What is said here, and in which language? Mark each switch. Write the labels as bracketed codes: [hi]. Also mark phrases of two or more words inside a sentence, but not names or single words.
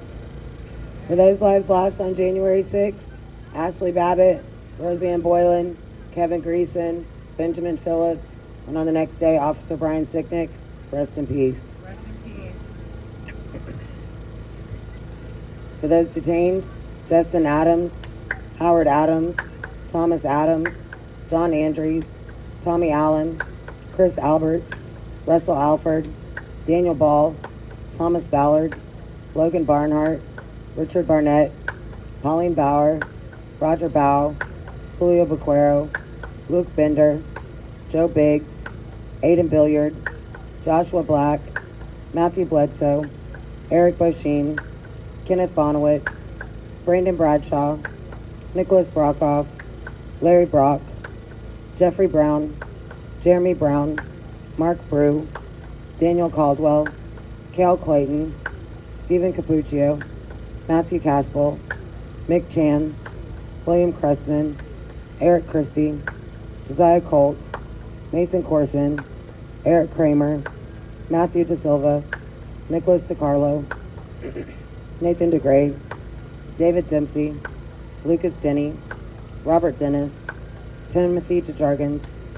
[en] For those lives lost on January 6th, Ashley Babbitt, Roseanne Boylan, Kevin Greason, Benjamin Phillips, and on the next day, Officer Brian Sicknick, rest in peace. Rest in peace. For those detained, Justin Adams, Howard Adams, Thomas Adams, John Andrews, Tommy Allen, Chris Alberts, Russell Alford, Daniel Ball, Thomas Ballard, Logan Barnhart, Richard Barnett, Pauline Bauer, Roger Bow, Julio Bequero, Luke Bender, Joe Biggs, Aiden Billiard, Joshua Black, Matthew Bledsoe, Eric Bosheen, Kenneth Bonowitz, Brandon Bradshaw, Nicholas Brockhoff, Larry Brock, Jeffrey Brown, Jeremy Brown, Mark Brew, Daniel Caldwell, Cale Clayton, Stephen Capuccio, Matthew Caspel, Mick Chan, William Crestman, Eric Christie, Josiah Colt, Mason Corson, Eric Kramer, Matthew De Silva, Nicholas DiCarlo, Nathan DeGray, David Dempsey, Lucas Denny, Robert Dennis, Timothy DeJargens,